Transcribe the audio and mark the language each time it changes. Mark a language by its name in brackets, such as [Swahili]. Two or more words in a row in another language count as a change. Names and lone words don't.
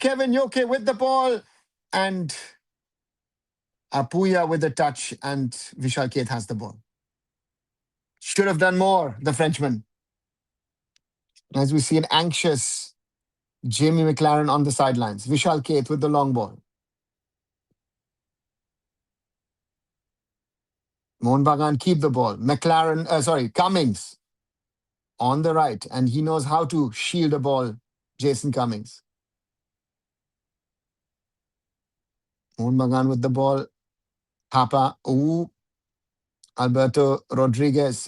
[English] Kevin Yoke with the ball. And Apuya with the touch. And Vishal Keth has the ball. Should have done more, the Frenchman. As we see an anxious Jamie McLaren on the sidelines. Vishal Keth with the long ball. Mohun Bagan keep the ball. Cummings on the right. And he knows how to shield a ball, Jason Cummings. Mohun Bagan with the ball. Papa. Ooh. Alberto Rodriguez.